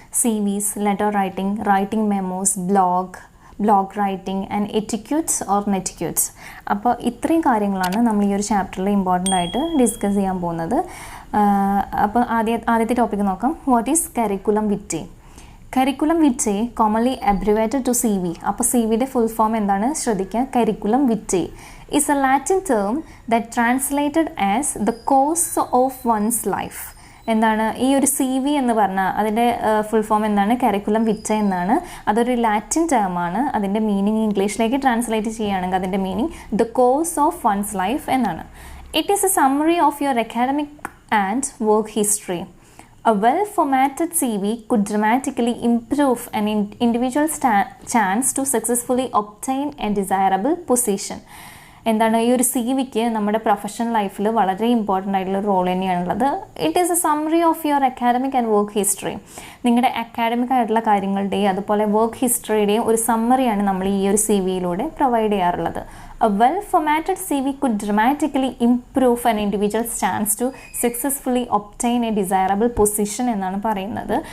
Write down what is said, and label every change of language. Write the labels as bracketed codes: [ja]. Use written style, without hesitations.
[en] CVs, letter writing, writing memos, blog writing and etiquettes or netiquettes. [ml] അപ്പോൾ ഇത്രയും കാര്യങ്ങളാണ് നമ്മൾ ഈ ഒരു ചാപ്റ്ററിൽ ഇമ്പോർട്ടൻ്റ് ആയിട്ട് ഡിസ്കസ് ചെയ്യാൻ പോകുന്നത്. അപ്പോൾ ആദ്യത്തെ ടോപ്പിക്ക് നോക്കാം. [en] What is curriculum vitae? Curriculum vitae commonly abbreviated to CV. [ml] അപ്പോൾ CVയുടെ ഫുൾ ഫോം എന്താണ് ശ്രദ്ധിക്കുക. [en] Curriculum vitae is a Latin term that translated as the course of one's life. [ml] എന്താണ് ഈ ഒരു CV എന്ന് പറഞ്ഞാൽ അതിൻ്റെ ഫുൾ ഫോം എന്താണ്? കരിക്കുലം വിറ്റ എന്നാണ്. അതൊരു ലാറ്റിൻ ടേമാണ്. അതിൻ്റെ മീനിങ് ഇംഗ്ലീഷിലേക്ക് ട്രാൻസ്ലേറ്റ് ചെയ്യുകയാണെങ്കിൽ അതിൻ്റെ meaning [en] the course of one's life [ml] എന്നാണ്. [en] It is a summary of your academic and work history. A well-formatted CV could dramatically improve an individual's chance to successfully obtain a desirable position. [ml] എന്താണ് ഈ ഒരു CVക്ക് നമ്മുടെ professional ലൈഫിൽ വളരെ important ആയിട്ടുള്ള role തന്നെയാണുള്ളത്. [en] It is a summary of your academic and work history. [ml] നിങ്ങളുടെ academic ആയിട്ടുള്ള കാര്യങ്ങളുടെയും അതുപോലെ വർക്ക് ഹിസ്റ്ററിയുടെയും ഒരു സമ്മറിയാണ് നമ്മൾ ഈ ഒരു CVയിലൂടെ പ്രൊവൈഡ് ചെയ്യാറുള്ളത്. [en] A well-formatted CV could dramatically improve an individual's chance to successfully obtain a desirable position [ml] എന്നാണ് പറയുന്നത്.